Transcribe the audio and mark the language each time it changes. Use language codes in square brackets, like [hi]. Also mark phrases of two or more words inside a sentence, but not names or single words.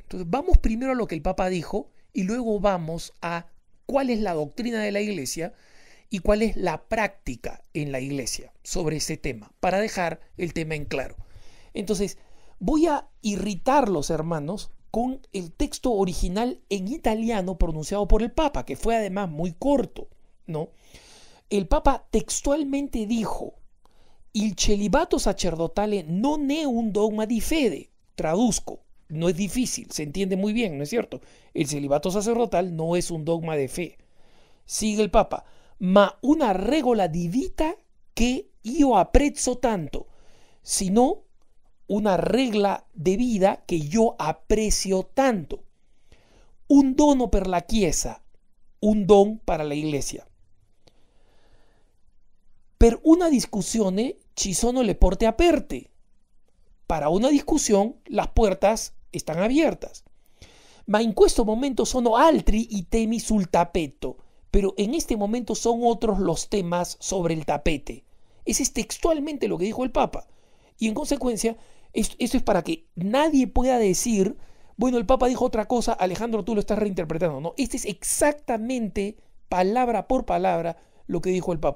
[es] Entonces vamos primero a lo que el Papa dijo y luego vamos a cuál es la doctrina de la Iglesia y cuál es la práctica en la Iglesia sobre ese tema, para dejar el tema en claro. Entonces voy a irritarlos, hermanos, con el texto original en italiano pronunciado por el Papa, que fue además muy corto, ¿no? El Papa textualmente dijo: [it] il celibato sacerdotale non è un dogma di fede. [es] Traduzco, no es difícil, se entiende muy bien, ¿no es cierto? El celibato sacerdotal no es un dogma de fe. Sigue el Papa: [it] ma una regola di vita che io apprezzo tanto, [es] sino una regla de vida que yo aprecio tanto. [it] Un dono per la Chiesa, [es] un don para la iglesia. [it] Per una discussione ci sono le porte aperte. [es] Para una discussione las puertas están abiertas. [it] Ma in questo momento sono altri i temi sul tappeto, [es] pero en este momento son otros los temas sobre el tapete. Ese es textualmente lo que dijo el Papa. Y en consecuencia, esto es para que nadie pueda decir, bueno, el Papa dijo otra cosa, Alejandro, tú lo estás reinterpretando. No, este es exactamente, palabra por palabra, lo que dijo el Papa.